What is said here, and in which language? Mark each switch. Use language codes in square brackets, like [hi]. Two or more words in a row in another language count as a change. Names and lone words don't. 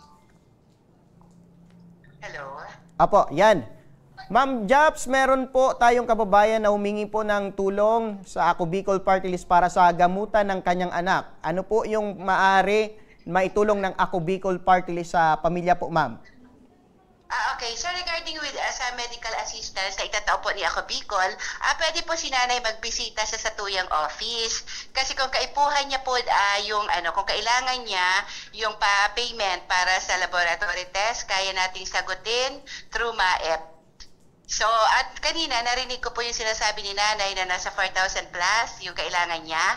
[tl] Hello? Apo, yan. Ma'am Japs, meron po tayong kababayan na humingi po ng tulong sa Ako Bicol Party List para sa gamutan ng kanyang anak. Ano po yung maaari maitulong ng Ako Bicol Party List sa pamilya po, ma'am? Okay. So [en] regarding with [tl] sa [en] medical assistance [tl] na itatao po ni Ako Bicol, pwede po si nanay magbisita sa satuyang office. Kasi kung kaipuhan niya po kung kailangan niya yung payment para sa [en] laboratory test, [tl] kaya nating sagutin through MAEP. So, at kanina, narinig ko po yung sinasabi ni nanay na nasa 4,000 plus yung kailangan niya.